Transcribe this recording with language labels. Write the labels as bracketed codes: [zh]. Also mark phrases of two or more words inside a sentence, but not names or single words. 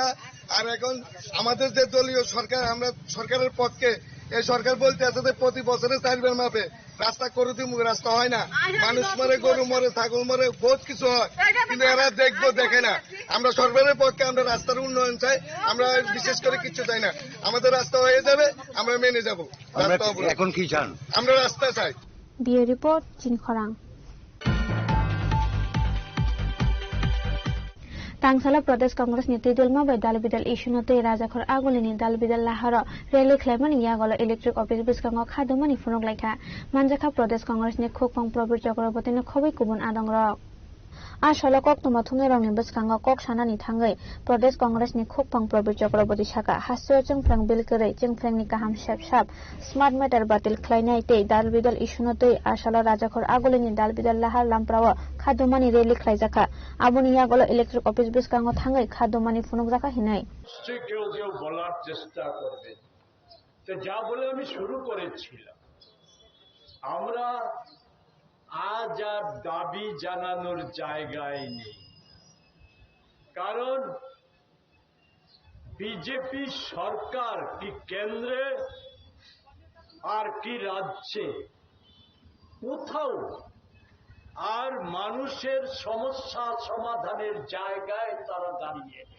[bn] আর এখন আমাদের যে দলীয় সরকার, আমরা সরকারের পক্ষে, এই সরকার বলতে আছে যে প্রতি বছরে 4 বার মাপে রাস্তা করে দিব, রাস্তা হয় না, মানুষ মরে, গরু মরে, ছাগল মরে, বহুত কিছু হয়, কিন্তু এরা দেখে না। আমরা সরকারের পক্ষে, আমরা রাস্তার উন্নয়ন চাই, আমরা বিশেষ করে কিছু চাই না। আমাদের রাস্তা হয়ে যাবে, আমরা মেনে যাব। এখন কি চান? আমরা রাস্তা চাই। [trp] বিও রিপোর্ট চিনখরাং। তাংসালা প্রদেশ কংগ্রেস নি তিদুলমা বৈ দালবিদাল ইশুনতে রাজাখর আগুলিনি দালবিদাল লাহার রেলওয়ে খ্লাইমানি যাগল ইলেকট্রিক অফিস বিস্কাং খাদুমানি ফুনুগলাইখা মানজাখা প্রদেশ কংগ্রেস নি খুকফাং প্রবীর চক্রবর্তীনি খবৈ গুবুন আদংগ্রক আসলা কক তুমাথুমনি রংনি বিস্কাং কক সানানি থাংগৈ প্রদেশ কংগ্রেস নি খুকফাং প্রবীর চক্রবর্তী সাকা হাস্য চংফ্রাং বিলকরৈ চংফ্রাংনি গাহাম সাব স্মার্ট মেটার বাতিল খ্লাইনায় তে দালবিদাল ইশুনতে আসলা রাজাখর আগুলিনি দালবিদাল লাহার লামপ্রাও খাদুমানি রেলি খ্লাইজাখা আবুনি যাগল ইলেকট্রিক অফিস বিস্কাং থাংগৈ খাদুমানি ফুনুগজাখা হিনৈ [bn] কেউ বলার চেষ্টা করবে। তো যা বলে আমি শুরু করেছিলাম, আমরা আজ আর দাবি জানানোর জায়গায় নেই, কারণ বিজেপি সরকার কি কেন্দ্রে আর কি রাজ্যে কোথাও আর মানুষের সমস্যা সমাধানের জায়গায় তারা দাঁড়িয়ে নেই।